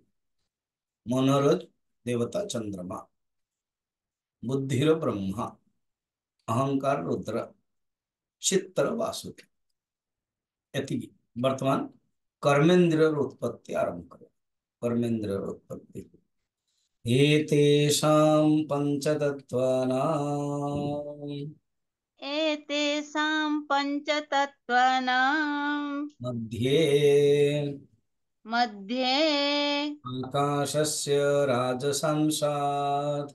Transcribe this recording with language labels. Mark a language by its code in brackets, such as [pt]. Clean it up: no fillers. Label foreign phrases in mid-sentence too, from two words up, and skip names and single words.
[or] ମନର ଦେବତା ଚନ୍ଦ୍ରମା, ବୁଦ୍ଧିର ବ୍ରହ୍ମା, ଅହଙ୍କାର ରୁଦ୍ର, ଚିତ୍ତର ବାସୁକି। ଏତିକି। ବର୍ତ୍ତମାନ କର୍ମେନ୍ଦ୍ରିୟର ଉତ୍ପତ୍ତି ଆରମ୍ଭ କରେ। କର୍ମେନ୍ଦ୍ରିୟର ଉତ୍ପତ୍ତି [sa] एतेषां पञ्चतत्त्वानां एतेषां पञ्चतत्त्वानां मध्ये मध्ये आकाशस्य राजसंसात्